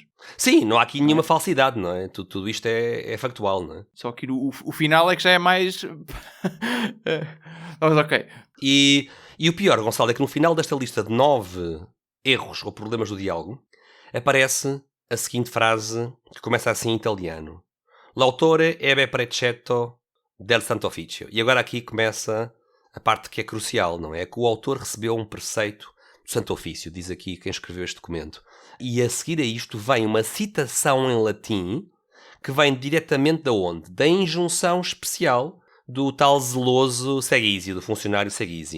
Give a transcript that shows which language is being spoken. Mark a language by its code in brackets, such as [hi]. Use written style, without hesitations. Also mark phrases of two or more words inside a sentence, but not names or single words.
[pt] Sim, não há aqui nenhuma falsidade, não é? Tudo isto é factual, não é? Só que o final é que já é mais... Mas ok. E o pior, Gonçalo, é que no final desta lista de 9 erros ou problemas do diálogo aparece a seguinte frase que começa assim em italiano. [it] L'autore ebbe precetto del Santo Officio. [pt] E agora aqui começa a parte que é crucial, não é? É que o autor recebeu um preceito do Santo Ofício, diz aqui quem escreveu este documento. E a seguir a isto vem uma citação em latim que vem diretamente da onde? Da injunção especial do tal zeloso Segizio, do funcionário Segizio.